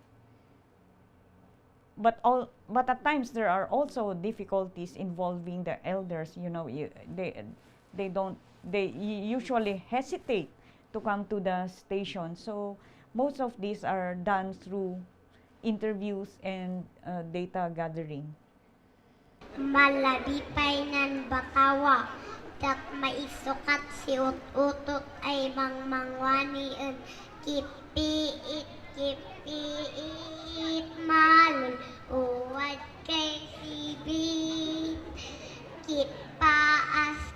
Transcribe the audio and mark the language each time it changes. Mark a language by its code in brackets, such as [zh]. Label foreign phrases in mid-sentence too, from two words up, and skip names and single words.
[en] But at times there are also difficulties involving the elders. You know, they usually hesitate to come to the station. So most of these are done through interviews and data gathering. [kne] Malabipay nan batawa, dak maisukat si ut-utot ay mangmangwani en kipiit malul uwad kay sibig kipaas